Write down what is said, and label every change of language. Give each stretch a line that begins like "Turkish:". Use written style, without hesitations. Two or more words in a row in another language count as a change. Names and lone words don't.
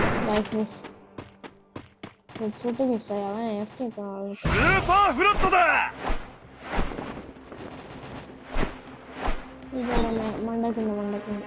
English: guys miss headshot
Malayalam: മിസ്സായി. അവൻ AFK നിൽക്കണം.
Japanese: スーパーフラットだ
Malayalam: ഇവിടെ മണ്ടയ്ക്കുണ്ട്.